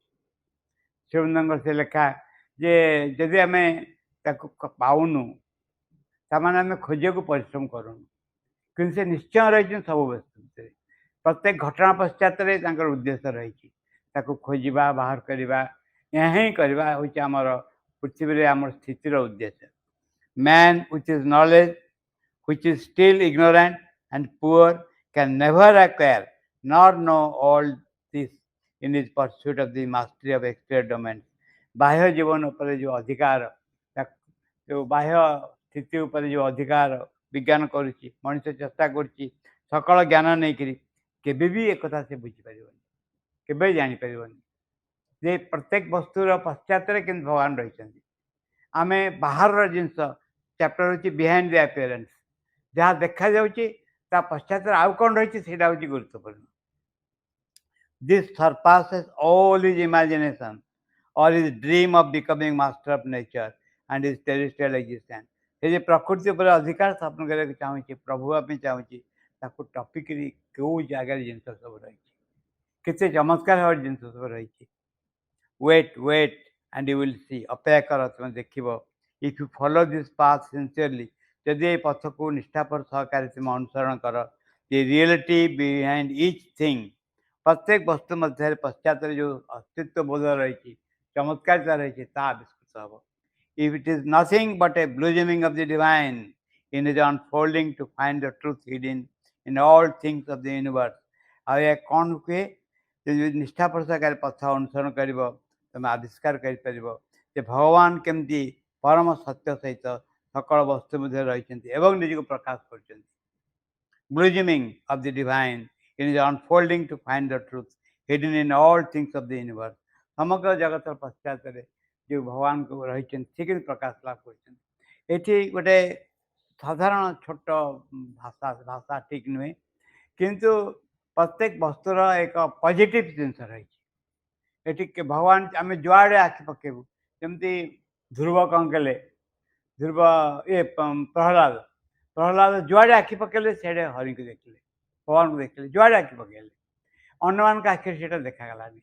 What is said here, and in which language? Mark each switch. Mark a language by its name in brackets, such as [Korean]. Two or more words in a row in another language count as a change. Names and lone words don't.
[Odia] ଶିବନଙ୍କର ସେ ଲେଖା ଯେ ଯଦି ଆମେ ତାକୁ ପାଉନୁ ତାମାନେ ଆମେ ଖୋଜିବାକୁ ପରିଶ୍ରମ କରୁନୁ, କିନ୍ତୁ ସେ ନିଶ୍ଚୟ ରହିଛନ୍ତି ସବୁ ବସ୍ତୁ ଭିତରେ। ପ୍ରତ୍ୟେକ ଘଟଣା ପଶ୍ଚାତରେ ତାଙ୍କର ଉଦ୍ଦେଶ୍ୟ ରହିଛି, ତାକୁ ଖୋଜିବା, ବାହାର କରିବା, ଏହା ହିଁ କରିବା ହେଉଛି ଆମର ପୃଥିବୀରେ ଆମର ସ୍ଥିତିର ଉଦ୍ଦେଶ୍ୟ। [English] Man with his knowledge, which is still ignorant and poor, can never acquire nor know all this in his pursuit of the mastery of exterior domains. [Odia] ବାହ୍ୟ ଜୀବନ ଉପରେ ଯେଉଁ ଅଧିକାର, ଯେଉଁ ବାହ୍ୟ ସ୍ଥିତି ଉପରେ ଯେଉଁ ଅଧିକାର ବିଜ୍ଞାନ କରୁଛି, ମଣିଷ ଚେଷ୍ଟା କରୁଛି ସକଳ ଜ୍ଞାନ ନେଇକରି, କେବେ ବି ଏକଥା ସେ ବୁଝିପାରିବନି, କେବେ ଜାଣିପାରିବନି ଯେ ପ୍ରତ୍ୟେକ ବସ୍ତୁର ପଶ୍ଚାତରେ କିନ୍ତୁ ଭଗବାନ ରହିଛନ୍ତି। ଆମେ ବାହାରର ଜିନିଷ, ଚାପ୍ଟର ହେଉଛି [English] behind the appearance, [Odia] ଯାହା ଦେଖାଯାଉଛି ତା ପଶ୍ଚାତରେ ଆଉ କ'ଣ ରହିଛି ସେଇଟା ହେଉଛି ଗୁରୁତ୍ୱପୂର୍ଣ୍ଣ। [English] This surpasses all his imagination or his dream of becoming master of nature and his terrestrial existence. [Odia] ସେ ଯେ ପ୍ରକୃତି ଉପରେ ଅଧିକାର ସ୍ଥାପନ କରିବାକୁ ଚାହୁଁଛି, ପ୍ରଭୁ ହେବା ପାଇଁ ଚାହୁଁଛି, ତାକୁ ଟପିକରି କେଉଁ ଜାଗାରେ ଜିନିଷ ସବୁ ରହିଛି, କେତେ ଚମତ୍କାର ଭାବରେ ଜିନିଷ ସବୁ ରହିଛି। [English] ୱେଟ୍ and you will see, [Odia] ଅପେକ୍ଷା କର, ତୁମେ ଦେଖିବ। [English] If you follow this path sincerely, [Odia] ଯଦି ଏ ପଥକୁ ନିଷ୍ଠାପର ସହକାରେ ତୁମେ ଅନୁସରଣ କର, [English] the reality behind each thing, [Odia] ପ୍ରତ୍ୟେକ ବସ୍ତୁ ମଧ୍ୟରେ ପଶ୍ଚାତରେ ଯେଉଁ ଅସ୍ତିତ୍ୱ ବୋଧ ରହିଛି, ଚମତ୍କାରିତା ରହିଛି, ତାହା ଆବିଷ୍କୃତ ହେବ। [English] If it is nothing but a blossoming of the divine in his unfolding to find the truth hidden in all things of the universe, [Odia] ଆଉ ଏହା କ'ଣ ହୁଏ? ଯଦି ନିଷ୍ଠାପର ସହକାରେ ପଥ ଅନୁସରଣ କରିବ, ତୁମେ ଆବିଷ୍କାର କରିପାରିବ ଯେ ଭଗବାନ କେମିତି ପରମ ସତ୍ୟ ସହିତ ସକଳ ବସ୍ତୁ ମଧ୍ୟରେ ରହିଛନ୍ତି ଏବଂ ନିଜକୁ ପ୍ରକାଶ କରୁଛନ୍ତି। [English] Blossoming of the divine in his unfolding to find the truth hidden in all things of the universe, [Odia] ସମଗ୍ର ଜଗତର ପଶ୍ଚାତରେ ଯେଉଁ ଭଗବାନଙ୍କୁ ରହିଛନ୍ତି ସେ କିନ୍ତୁ ପ୍ରକାଶ ଲାଭ କରୁଛନ୍ତି। ଏଠି ଗୋଟେ ସାଧାରଣ ଛୋଟ ଭାଷା ଠିକ୍ ନୁହେଁ, କିନ୍ତୁ ପ୍ରତ୍ୟେକ ବସ୍ତୁର ଏକ ପଜିଟିଭ୍ ଜିନିଷ ରହିଛି। ଏଠି ଭଗବାନ, ଆମେ ଯୁଆଡ଼େ ଆଖି ପକେଇବୁ, ଯେମିତି ଧ୍ରୁବ କ'ଣ କଲେ, ଧ୍ରୁବ ପ୍ରହ୍ଲାଦ ପ୍ରହ୍ଲାଦ ଯୁଆଡ଼େ ଆଖି ପକେଇଲେ ସିଆଡ଼େ ହରିଙ୍କୁ ଦେଖିଲେ, ଭଗବାନଙ୍କୁ ଦେଖିଲେ, ଯୁଆଡ଼େ ଆଖି ପକେଇଲେ ଅନ୍ୟମାନଙ୍କ ଆଖିରେ ସେଇଟା ଦେଖାଗଲାନି।